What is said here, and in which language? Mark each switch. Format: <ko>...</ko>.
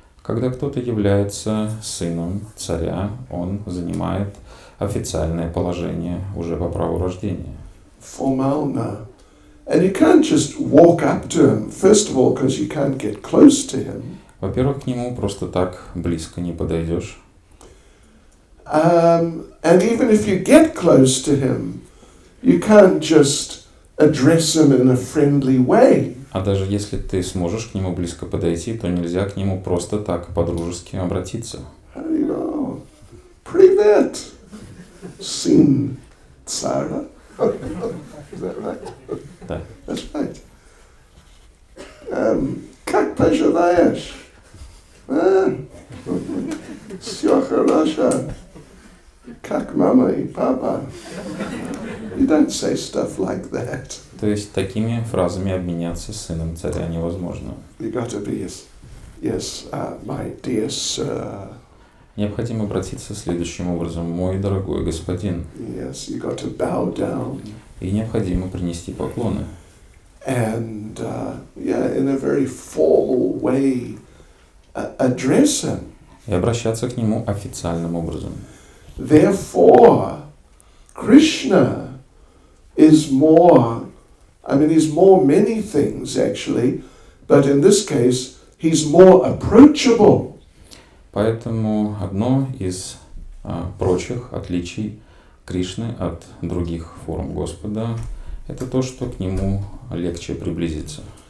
<ru>Когда кто-то является сыном царя, он занимает официальное положение уже по праву рождения. Formalna.</ru> <en>And you can't just walk up to him, first of all, because you can't get close to him.</en> <ru>Во-первых, к нему просто так близко не подойдешь.</ru> <en>And even if you get close to him, you can't just address him in a friendly way.</en> <ru>А даже если ты сможешь к нему близко подойти, то нельзя к нему просто так по-дружески обратиться. Привет, сын царя.</ru> <en>Is that right?</en> <ru>Да.</ru> <en>That's right.</en> <ru>Как поживаешь? Все хорошо. Как мама и папа?</ru> <en>You don't say stuff like that.</en> <ru>То есть такими фразами обменяться с сыном царя невозможно.</ru> <en>You got to be yes, my dear sir.</en> <ru>Необходимо обратиться следующим образом: мой дорогой господин.</ru> <en>Yes, you got to bow down.</en> <ru>И необходимо принести поклоны.</ru> <en>And in a very formal way, address him.</en> <ru>И обращаться к нему официальным образом.</ru> <en>Therefore, Krishna is more, he's more many things actually, but in this case, he's more approachable.</en> <ru>Поэтому одно из прочих отличий Кришны от других форм Господа – это то, что к нему легче приблизиться.</ru>